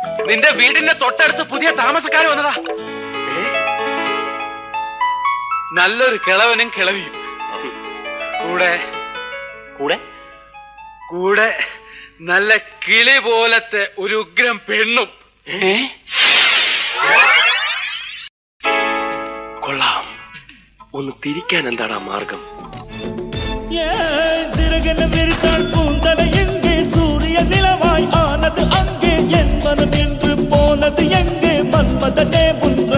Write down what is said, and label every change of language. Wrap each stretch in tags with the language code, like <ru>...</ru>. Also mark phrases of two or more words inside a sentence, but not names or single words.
<ml>നിന്റെ വീടിന്റെ തൊട്ടടുത്ത് പുതിയ താമസക്കാർ വന്നതാ. നല്ലൊരു കിളവനും കിളവിയും കൂടെ കൂടെ കൂടെ നല്ല കിളി പോലത്തെ ഒരു ഉഗ്രം പെണ്ണും. കൊള്ളാം. ഒന്ന് തിരിക്കാൻ എന്താണ് ആ മാർഗം?</ml> <ta>சூரிய நிலவாய் ஆனது அங்கே என் மனம் என்று போனது எங்கே மன்மதனே</ta>